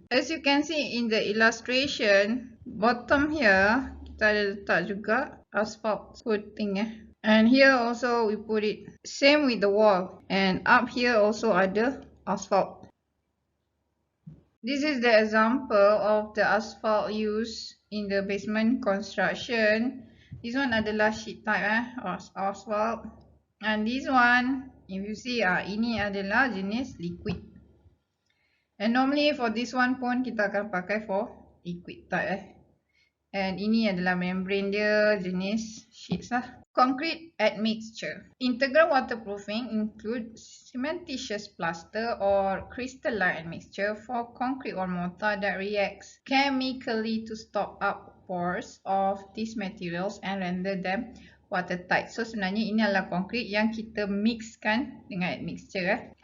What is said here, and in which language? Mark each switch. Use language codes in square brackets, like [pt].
[en] As you can see in the illustration, bottom here [ms] kita ada letak juga [en] asphalt coating and here also we put it same with the wall and up here also ada asphalt. This is the example of the asphalt used in the basement construction. This one adalah sheet type asphalt. And this one, if you see, [ms] ini adalah jenis [en] liquid. And normally for this one [ms] pun kita akan pakai [en] for liquid type And [ms] ini adalah membrane dia, jenis [en] sheets lah. Concrete admixture. Integral waterproofing includes cementitious plaster or crystalline admixture for concrete or mortar that reacts chemically to stop up pores of these materials and render them watertight. [ms] So sebenarnya ini adalah konkrit yang kita mixkan dengan admixture.